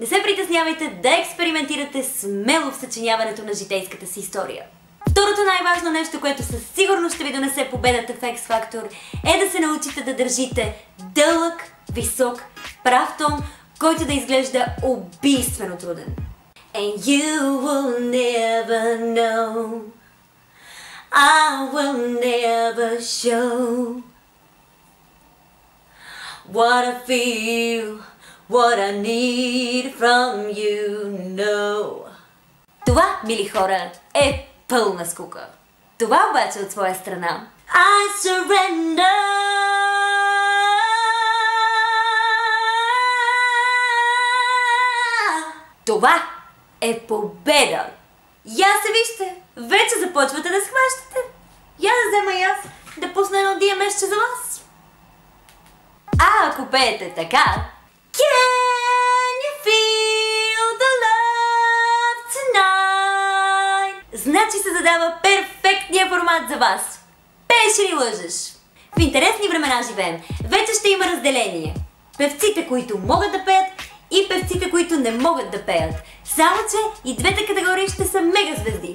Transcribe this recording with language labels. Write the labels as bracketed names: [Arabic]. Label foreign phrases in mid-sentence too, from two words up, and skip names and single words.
[Bulgarian] Не се притеснявайте да експериментирате смело в съчиняването на житейската си история. Второто най-важно нещо, което със сигурност ще ви донесе победата в X Factor, е да се научите да държите дълъг, висок, прав тон, който да изглежда убийствено труден. [English] And you will never know, I will never show what I feel, what I need from you, no. [Bulgarian] Това, мили хора, е пълна скука. Това обаче от своя страна [English] I surrender. [Bulgarian] Това е победа! Я се вижте! Вече започвате да схващате! Я да взема и аз да пусна едно DMS-че за вас! А ако пеете така... [English] Can you feel the love tonight? [Bulgarian] Значи се задава перфектния формат за вас! Пееш или лъжеш? В интересни времена живеем. Вече ще има разделение. Певците, които могат да пеят, и певците, които не могат да пеят. Само че и двете категории ще са мега звезди.